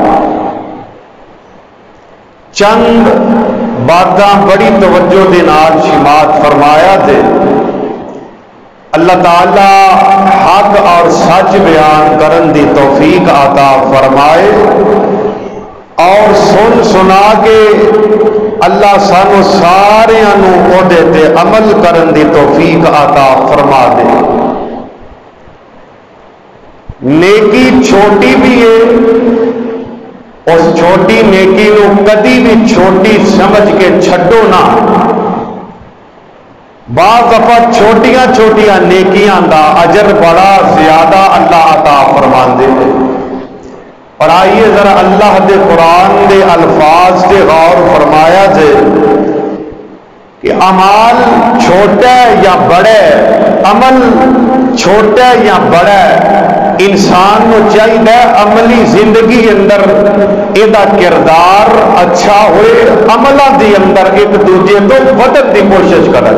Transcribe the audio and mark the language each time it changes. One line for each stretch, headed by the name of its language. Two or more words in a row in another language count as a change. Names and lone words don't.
Punjabi: چند باتاں بڑی توجہ دے نال شمار فرمایا دے. اللہ تعالی حق اور سچ بیان کرن دی توفیق عطا فرمائے اور سن سنا کے اللہ سانو ساریاں نو اودے تے عمل کرن دی توفیق عطا فرما دے. نیکی چھوٹی بھی ہے، اس چھوٹی نیکی نو کدی بھی چھوٹی سمجھ کے چھڈو نہ۔ بعض دفعہ چھوٹیاں چھوٹیاں نیکیاں دا اجر بڑا زیادہ اللہ عطا فرماندے ہیں۔
Urdu: اور آئیے ذرا اللہ دے قرآن دے الفاظ سے غور فرمایا جائے کہ عمل چھوٹا یا بڑا، عمل چھوٹا یا بڑا، انسان کو چاہیے عملی زندگی اندر یہ کردار اچھا ہوئے،
Punjabi: عملہ دی اندر ایک دوجے تو بدل دی کوشش کرے۔